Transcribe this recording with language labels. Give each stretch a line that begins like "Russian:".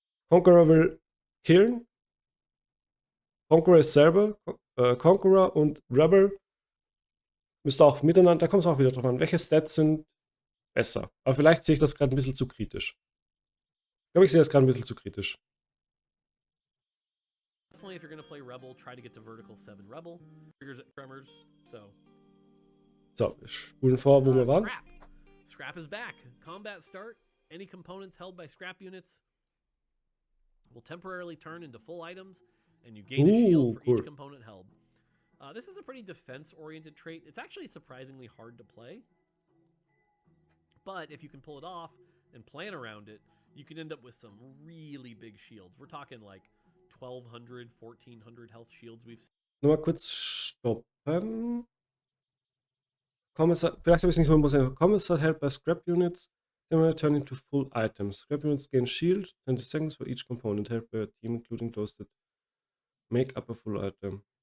German: Conqueror will killen. Conqueror ist selber. Conqueror und Rebel müsste auch miteinander, da kommt es auch wieder drauf an, welche Stats sind besser. Aber vielleicht sehe ich das gerade ein bisschen zu kritisch. Ich glaube, ich sehe das gerade ein bisschen zu kritisch.
English: Definitely if you're going to play Rebel, try to get to vertical 7 Rebel. Triggers at Tremors, so...
German: So, wir spulen vor, wo wir waren.
English: Scrap. Scrap is back. Combat start. Any components held by scrap units will temporarily turn into full items, and you gain a shield for each component held. This is a pretty defense-oriented trait. It's actually surprisingly hard to play. But if you can pull it off and plan around it, you can end up with some really big shields. We're talking like 1200, 1400 health shields we've seen.
German: Nur mal kurz stoppen. Vielleicht habe ich es nicht so im Commissar
English: help by scrap units. Then turn into full items. Scrap units gain shield, 20 seconds for each component help by a team, including those that make up a full item.